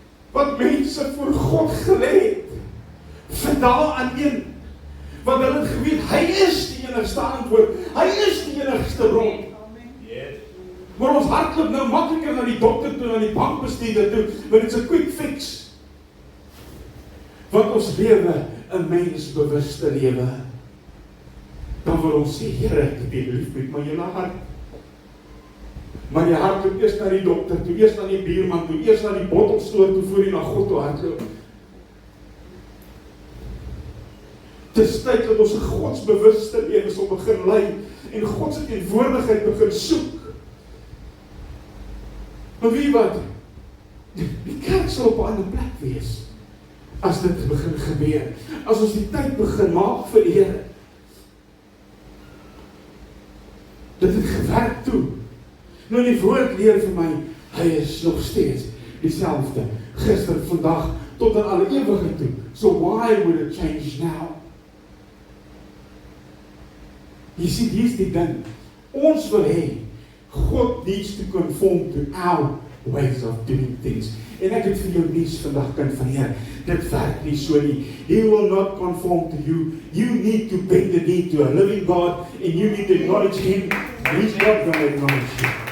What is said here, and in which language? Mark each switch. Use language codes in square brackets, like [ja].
[af] Wat mense voor God gelê het, vir dae aan een, want hulle het geweet, hy is die enigste antwoord, hy is die enigste bron. Maar ons hardloop nou makliker na die dokter toe, na die bankbestuurder toe, want dit is 'n quick fix. Want ons lewe 'n mensbewuste lewe. Dan wil ons sê, Here, ek het U lief met my hele hart. Maar jy hardloop eers na die dokter toe, eers na die buurman toe, eers na die bottelstoor toe, voor jy na God toe hardloop. Dis tyd dat ons 'n godsbewuste lewe sal begin lei en God se teenwoordigheid begin soek. Maar weet jy wat? Die kerk sal op 'n ander plek wees as dit begin gebeur. As ons die tyd begin maak vir die Here. Dit het gewerk toe. Nou die woord leer vir my, hy is nog steeds dieselfde, gister, vandag, tot in alle ewigheid toe. [en] So why would it change now? [af] Jy sien, hier is die ding. Ons wil hê, [en] God needs to conform to our ways of doing things. [af] En ek het vir jou nuus vandag, kind van Heer, dit werk nie so nie. [en] He will not conform to you. You need to bend the knee to a living God, and you need to acknowledge Him. He's not going to acknowledge you.